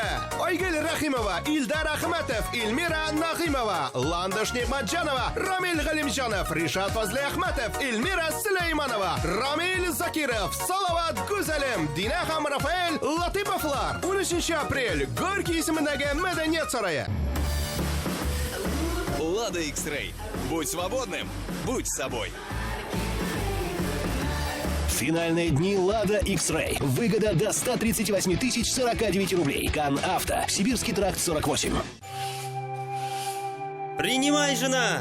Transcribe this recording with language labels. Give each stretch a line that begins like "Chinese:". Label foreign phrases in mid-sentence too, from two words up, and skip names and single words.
Tatar: Айгөл Рахимова, Илдар Ахматов, Эльмира Нахимова, Ландыш Нигматжанова, Рамиль Галимжанов, Ришат Фазли Ахматов, Эльмира Сулейманова, Рамиль Закиров, Салават Гүзәлем, Динахам Рафаэль, Латыповлар. 13 апрель. Горький исемендәге Мәдәният сарае.
Russian: Лада X-Ray. Будь свободным, будь собой. Финальные дни Лада X-Ray. Выгода до 138 049 рублей. Кан Авто. Сибирский тракт 48. Принимай, жена!